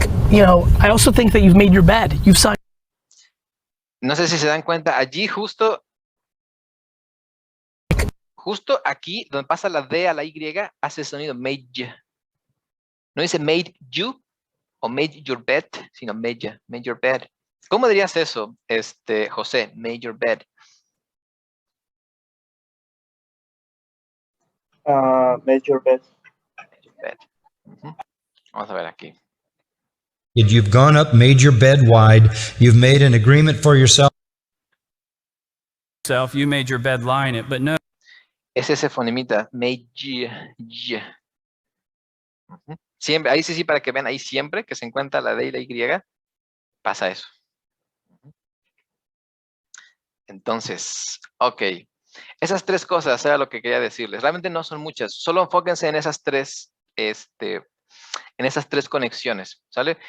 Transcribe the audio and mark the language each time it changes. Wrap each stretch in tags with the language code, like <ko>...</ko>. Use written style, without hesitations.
<en>You know, I also think that you've made your bed. You've signed.</en> <es>No sé si se dan cuenta, allí justo aquí, donde pasa la D a la Y, hace el sonido made. No dice</es> <en>made you o made your bed, sino made your bed.</en> <es>¿Cómo dirías eso, José?</es> <en>Made your bed. Made your bed. Made your bed.</en> <es>Vamos a ver aquí.</es> <en>You've gone up, made your bed wide. You've made an agreement for yourself. You made your bed lie in it, but no.</en> <es>Es ese fonemita,</es> <en>made you.</en> <es>Siempre, ahí sí, para que vean, ahí siempre que se encuentra la D y la Y, pasa eso. Entonces, ok. Esas tres cosas era lo que quería decirles. Realmente no son muchas. Solo enfóquense en esas tres, en esas tres conexiones, ¿sale?</es>